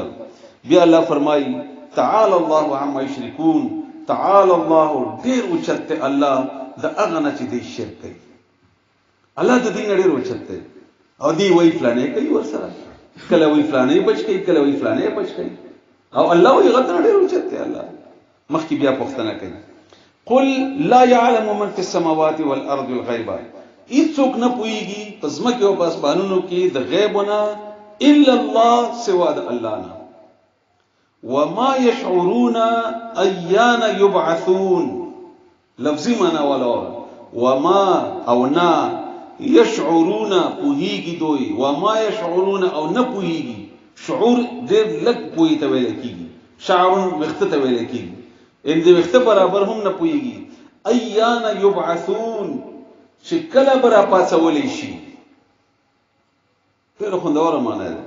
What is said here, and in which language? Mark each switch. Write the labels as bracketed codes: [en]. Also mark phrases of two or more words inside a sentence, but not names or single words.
[ps] بیا الله فرمایي [ar] تعالی الله عما یشرکون، تعالی الله [ps] ډیر اوچت الله د هغه نه چې دی شرک کوي. الله د دې نه ډیر اوچت دی او دی وایي فلانه کوي ورسره، کله وایي فلانه بچ کوي، کله وایي فلانه بچ کوي، او الله وایي هغه نه ډیر اوچت دی. الله مخکې بیا پوښتنه کوي [ar] قل لا يعلم من في السماوات والارض الغيب، [ps] هیڅوک نه پوهیږي په ځمکې او په اسمانونو کې د غیبونه [ar] الا الله [ps] سوا د الله نه. [ar] وما يشعرون ايان يبعثون، [ps] لفظي معنا ولا وما او نا يشعرون پوهیږي دوی، [ar] وما يشعرون [ps] او نه پوهیږي. شعور ډېر لږ پوهی ته ویل کېږي، شعور وخت ته ویل کېږي، ان دې وخت برابر هم نه پوهیږي. [ar] ايان يبعثون، [ps] چې کله به راپاڅولی شي. ډېره خوندوره معنا ده.